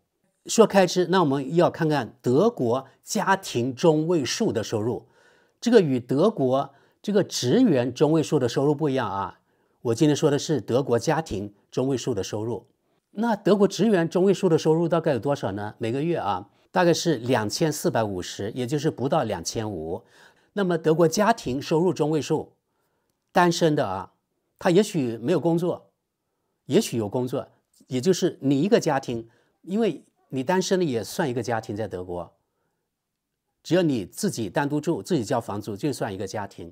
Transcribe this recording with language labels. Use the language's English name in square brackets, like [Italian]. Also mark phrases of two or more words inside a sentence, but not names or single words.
[Chinese] 說開支，那我們要看看德國家庭中位數的收入，這個與德國這個職員中位數的收入不一樣啊。我今天說的是德國家庭中位數的收入。那德國職員中位數的收入大概有多少呢？每個月啊，大概是2450，也就是不到2500。那麼德国家庭收入中位數，單身的啊，他也許沒有工作，也許有工作，也就是你一個家庭，因為你單身的也算一個家庭，在德國，只要你自己單獨住，自己交房租，就算一個家庭。